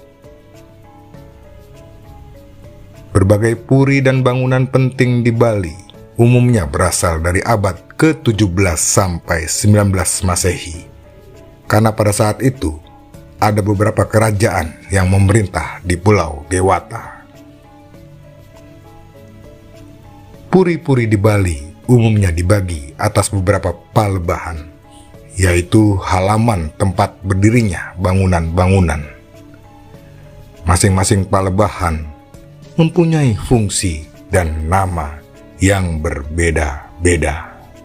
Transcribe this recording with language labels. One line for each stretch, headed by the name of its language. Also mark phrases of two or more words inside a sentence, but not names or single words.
Indonesian: Berbagai puri dan bangunan penting di Bali umumnya berasal dari abad ke-17 sampai 19 Masehi, karena pada saat itu ada beberapa kerajaan yang memerintah di Pulau Dewata. Puri-puri di Bali umumnya dibagi atas beberapa palebahan, yaitu halaman tempat berdirinya bangunan-bangunan. Masing-masing palebahan mempunyai fungsi dan nama yang berbeda-beda.